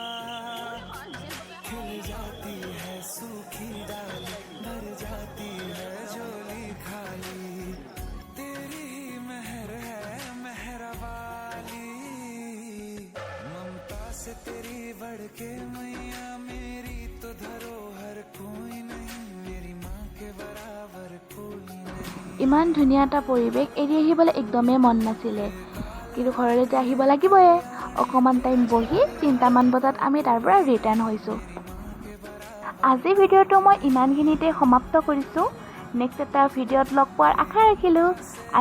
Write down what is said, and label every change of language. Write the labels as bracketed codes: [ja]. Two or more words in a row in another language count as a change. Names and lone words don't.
[hi] खिल जाती है सूखी डाली, भर जाती है झोली खाली, तेरी ही मेहर है मेहरबानी। ममता से तेरी बढ़ के मैया, मेरी तो धरोहर कोई नहीं, मेरी माँ के बराबर कोई नहीं। [as] ইমান ধুনীয়া এটা পৰিৱেশ এৰি আহিবলৈ একদমেই মন নাছিলে, কিন্তু ঘৰলৈ আহিব লাগিবয়ে। অকণমান টাইম বহি 3টামান বজাত আমি তাৰ পৰা ৰিটাৰ্ণ হৈছোঁ। আজি ভিডিঅ'টো মই ইমানখিনিতে সমাপ্ত কৰিছোঁ। নেক্সট এটা ভিডিঅ'ত লগ পোৱাৰ আশা ৰাখিলোঁ।